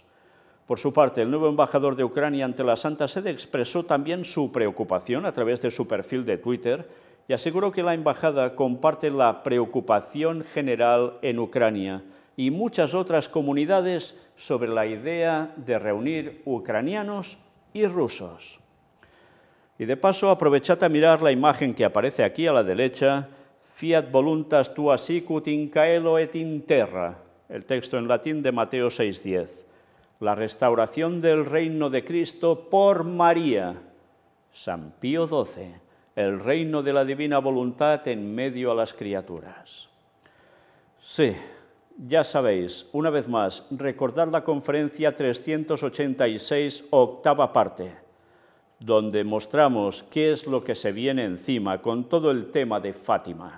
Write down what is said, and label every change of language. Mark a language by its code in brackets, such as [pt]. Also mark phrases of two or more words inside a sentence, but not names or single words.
[es] Por su parte, el nuevo embajador de Ucrania ante la Santa Sede expresó también su preocupación a través de su perfil de Twitter y aseguró que la embajada comparte la preocupación general en Ucrania y muchas otras comunidades sobre la idea de reunir ucranianos y rusos. Y de paso, aprovechad a mirar la imagen que aparece aquí a la derecha, [la] Fiat voluntas tua sicut in caelo et in terra, [es] el texto en latín de Mateo 6:10. La restauración del reino de Cristo por María. San Pío XII, el reino de la divina voluntad en medio a las criaturas. Sí, ya sabéis, una vez más, recordad la conferencia 386, octava parte, donde mostramos qué es lo que se viene encima con todo el tema de Fátima.